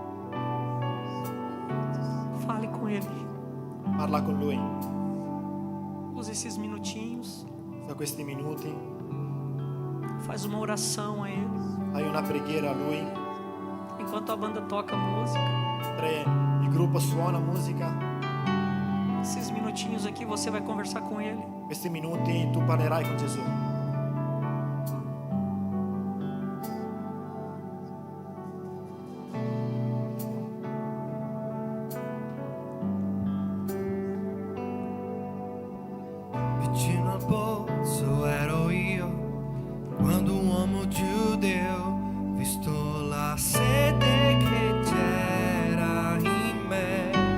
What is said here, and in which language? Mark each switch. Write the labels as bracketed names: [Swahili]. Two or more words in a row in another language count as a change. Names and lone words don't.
[Italian] Parla con Lui. [Portuguese] Usa esses minutinhos, [Italian] Usa questi minuti, [Portuguese] faz uma oração a Ele. [Italian] fai una preghiera a Lui, [Portuguese] Enquanto a banda toca música, [Italian] mentre il gruppo suona musica, [Portuguese] esses minutinhos aqui você vai conversar com Ele. [Italian] questi minuti tu parlerai con Gesù. Vicino al pozzo ero io, quando un uomo giudeo, visto la sete che c'era in me,